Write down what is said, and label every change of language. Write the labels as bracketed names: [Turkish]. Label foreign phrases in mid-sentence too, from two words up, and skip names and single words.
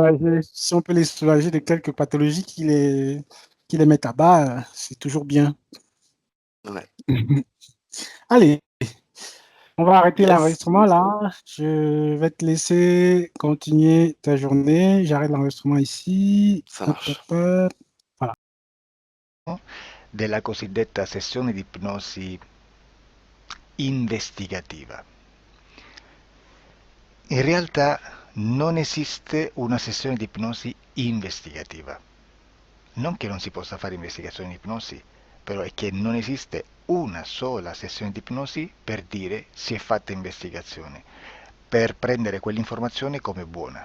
[French] soulager, si on peut les soulager de quelques pathologies qui les mettent à bas, c'est toujours bien. Ouais. Allez, on va arrêter Yes, l'enregistrement là. Je vais te laisser continuer ta journée. J'arrête l'enregistrement ici. ça Hop, hop, marche. hop. Voilà. [Italian] Della cosiddetta sessione di ipnosi investigativa. In realtà non esiste una sessione di ipnosi investigativa. Non che non si possa fare investigazione di ipnosi, però è che non esiste una sola sessione di ipnosi per dire si è fatta investigazione, per prendere quell'informazione come buona.